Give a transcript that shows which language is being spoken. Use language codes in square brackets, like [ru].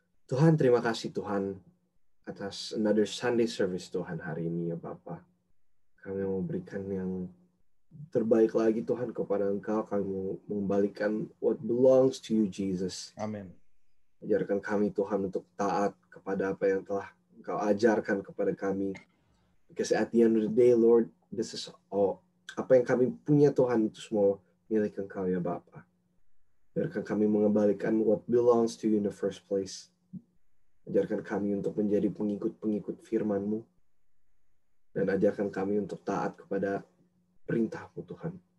[id] Tuhan, terima kasih Tuhan atas [en] another Sunday service [id] Tuhan hari ini ya Bapa. Kami mau berikan yang terbaik lagi Tuhan kepada Engkau. Kami mau mengembalikan [en] what belongs to you, Jesus. [id] Amin. Ajarkan kami Tuhan untuk taat kepada apa yang telah Engkau ajarkan kepada kami. [en] Because at the end of the day, Lord, this is all. [id] Apa yang kami punya Tuhan itu semua milik Engkau ya Bapa. Biarkan kami mengembalikan [en] what belongs to you in the first place. [id] Ajarkan kami untuk menjadi pengikut-pengikut firman-Mu. Dan ajarkan kami untuk taat kepada perintah-Mu Tuhan.